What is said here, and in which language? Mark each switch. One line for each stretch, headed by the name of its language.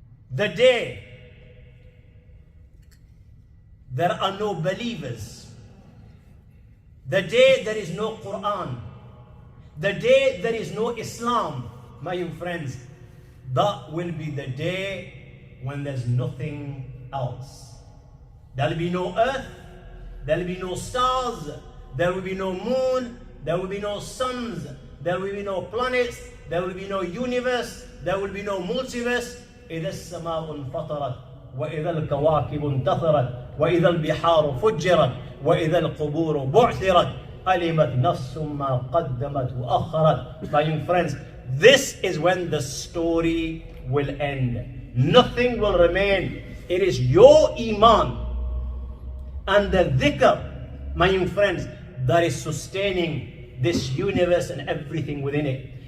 English: The day there are no believers, the day there is no Quran, the day there is no Islam, my young friends, that will be the day when there's nothing else. There will be no earth, there will be no stars, there will be no moon, there will be no suns, there will be no planets, there will be no universe, there will be no multiverse.
Arabic: إذا السماء انفطرت وإذا الكواكب انتثرت وإذا البحار فجرت وإذا القبور بعثرت علمت نفس ما قدمت وأخرت.
English: My young friends, this is when the story will end. Nothing will remain. It is your iman and the dhikr, my young friends, that is sustaining this universe and everything within it.